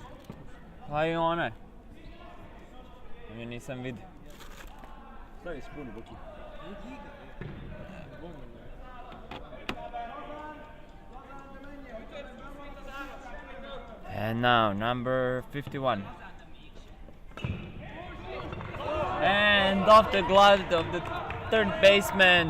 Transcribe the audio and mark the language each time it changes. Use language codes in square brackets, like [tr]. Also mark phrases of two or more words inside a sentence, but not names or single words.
[sr] Pa i ona je. Ja nisam vidio. Stavi spuni, Boki. [en] And now number 51. And off the glove of the third baseman.